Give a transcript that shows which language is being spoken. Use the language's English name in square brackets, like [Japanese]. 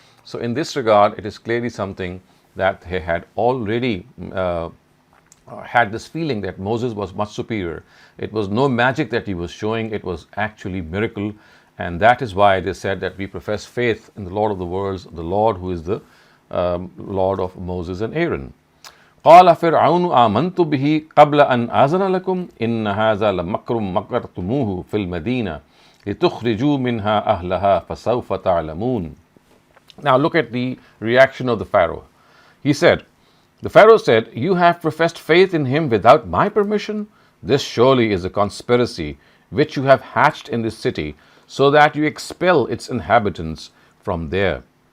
[English] So in this regard, it is clearly something that they had already had this feeling that Moses was much superior. It was no magic that he was showing, it was actually miracle. And that is why they said that we profess faith in the Lord of the worlds, the Lord who is the Lord of Moses and Aaron. [Arabic] قال فرعون آمنت به قبل أن آذن لكم إن هذا لمكر مكرتموه في المدينة لتخرجوا منها أهلها فسوف تعلمون. [English] Now look at the reaction of the Pharaoh. The Pharaoh said, "You have professed faith in him without my permission? This surely is a conspiracy which you have hatched in this city, so that you expel its inhabitants from there.